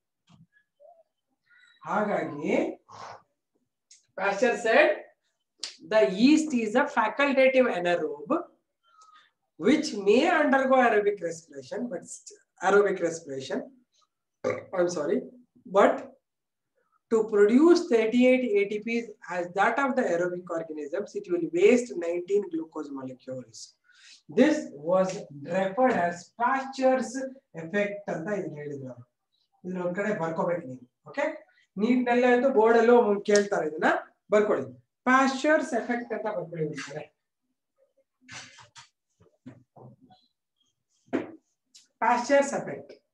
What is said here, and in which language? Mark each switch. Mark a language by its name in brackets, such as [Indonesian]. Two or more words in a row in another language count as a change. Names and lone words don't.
[English] Hagagi Pasteur said the yeast is a facultative anaerobe which may undergo aerobic respiration, I'm sorry, but to produce 38 ATPs as that of the aerobic organisms, it will waste 19 glucose molecules. This was referred as Pasteur's effect [Kannada] ಅಂತ ಇದಿನ್ ಹೇಳಿದ್ರು. ಇದಿನ್ ಒಂದ್ ಕಡೆ ಬರ್ಕೋಬೇಕು ನೀವು. Okay, ನೀಟ್ನೆಲ್ಲ ಇತ್ತು ಬೋರ್ಡ್ ಅಲ್ಲೋ ಕೇಳ್ತಾರೆ, ಇದನ್ನ ಬರ್ಕೊಳ್ಳಿ. Pasteur's effect ಅಂತ ಬರ್ಕೊಳ್ಳಿ ಒಂದು ಕಡೆ. Pasteur's effect.